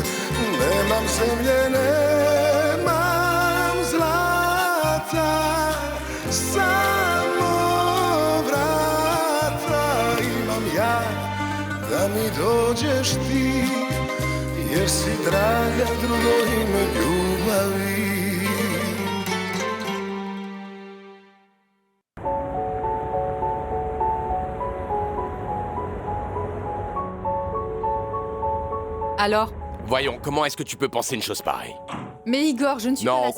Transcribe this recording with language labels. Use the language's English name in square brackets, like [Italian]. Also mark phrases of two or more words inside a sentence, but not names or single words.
[Croatian] Nemam zemlje, nemam zlata, samo vrata imam ja, da mi dođeš ti, jer si draga drugo ime ljubavi. [French] Alors? Voyons, comment est-ce que tu peux penser une chose pareille? Mais Igor, je ne suis Non, pas la